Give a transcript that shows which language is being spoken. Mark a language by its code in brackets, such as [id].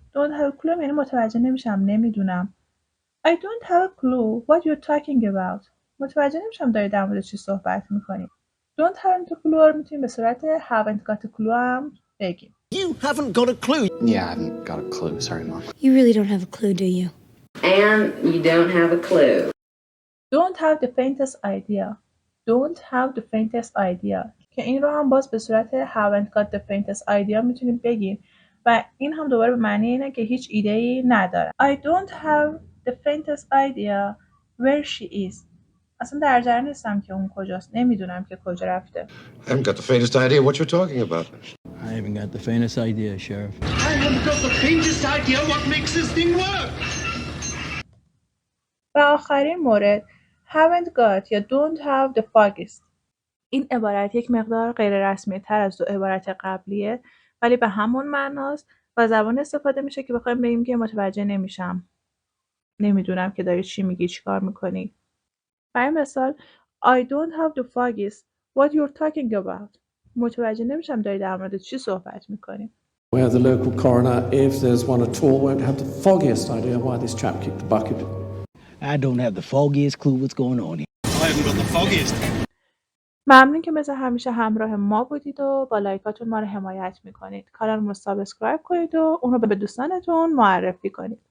[fa] Don't have a clue یعنی متوجه نمیشم، نمیدونم. [en] I don't have a clue what you're talking about. [fa] متوجه نمیشم داری در مورد چی صحبت میکنی. Don't have a clue رو میتونیم به صورت haven't got a clue هم بگیم. [en] You haven't got a clue. Yeah, I haven't got a clue. Sorry, Mom. You really don't have a clue, do you? And you don't have a clue. Don't have the faintest idea. Don't have the faintest idea. [fa] که این رو هم باز به صورت haven't got the faintest idea میتونیم بگیم و این هم دوباره به معنی اینه که هیچ ایده‌ای نداره. [en] I don't have the faintest idea where she is. [fa] اصلا در جریان نیستم که اون کجاست. نمیدونم که کجا رفته. [en] I haven't got the faintest idea what you're talking about. I haven't got the faintest idea, Sheriff. I haven't got the faintest idea what makes this thing work. [fa] و آخرین مورد haven't got یا don't have the foggiest. این عبارت یک مقدار غیر رسمی تر از دو عبارت قبلیه ولی به همون معناست و زبان استفاده میشه که بخوایم بگیم که متوجه نمیشم، نمیدونم که داری چی میگی، چی کار میکنی. برای مثال [en] I don't have the foggiest what you're talking about. [fa] متوجه نمیشم داری در مورد چی صحبت میکنی. [en] Where the local coroner, if there's one at all, won't have the foggiest idea why this chap kicked the bucket. I don't have the foggiest clue what's going on here. I haven't got the foggiest. [fa] ممنون که مثل همیشه همراه ما بودید و با لایکاتون ما رو حمایت میکنید. کانال رو سابسکرایب کنید و اون رو به دوستانتون معرفی کنید.